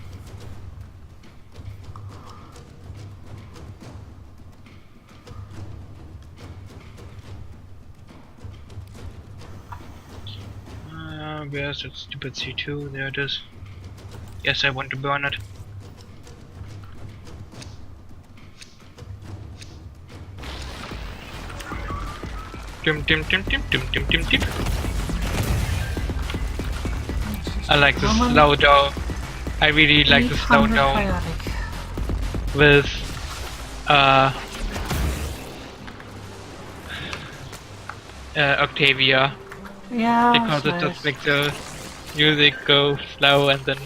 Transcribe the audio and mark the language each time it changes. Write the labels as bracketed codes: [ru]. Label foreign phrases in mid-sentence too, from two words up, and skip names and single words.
[en] Where's that stupid C2? There it is. Yes, I want to burn it. Dim dim dim dim dim dim dim dim. I like the Common. slow down. I really like the slow 800 down chaotic. with Octavia, Yeah, because that's it nice. just makes the music go slow and then